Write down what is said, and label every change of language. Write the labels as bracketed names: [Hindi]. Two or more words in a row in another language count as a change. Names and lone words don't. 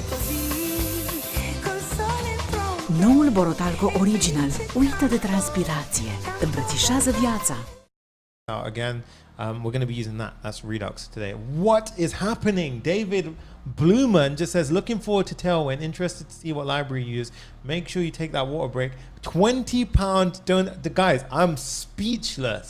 [Romanian] Noul Borotalco Original. Uită de transpirație. Îmbrățișează viața. [English] Now again, we're going to be using that. That's Redux today. What is happening? David Blumen just says, looking forward to Tailwind. Interested to see what library you use. Make sure you take that water break. £20 donut. Guys, I'm speechless.